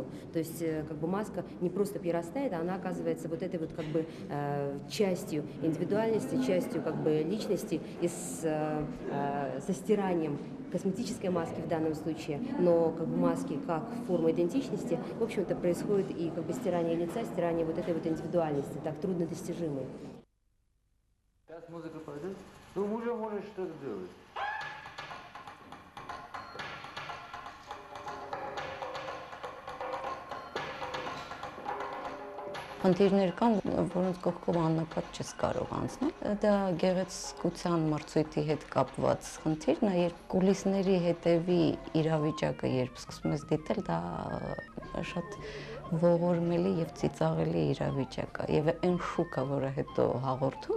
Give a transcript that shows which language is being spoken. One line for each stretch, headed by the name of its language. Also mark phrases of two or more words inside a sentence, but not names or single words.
Russian: То есть как бы маска не просто прирастает, а она оказывается вот этой вот как бы частью индивидуальности, частью как бы личности и со стиранием косметической маски в данном случае, но как бы маски как форма идентичности, в общем-то, происходит и как бы стирание лица, стирание вот этой вот индивидуальности, так труднодостижимой. Сейчас музыка пойдет, ну уже можешь что-то делать.
Armenian: Խնդիրներ կան, որոնց կողքով աննկատ չես կարող անցնել։ Դա գեղեցկության մրցույթի հետ կապված խնդիրն է, երբ կուլիսների հետևի իրավիճակը, երբ սկսում ես դիտել, դա շատ ողորմելի եւ ծիծաղելի իրավիճակ է։ Եվ այն շուկա, որը հետո հաղորդում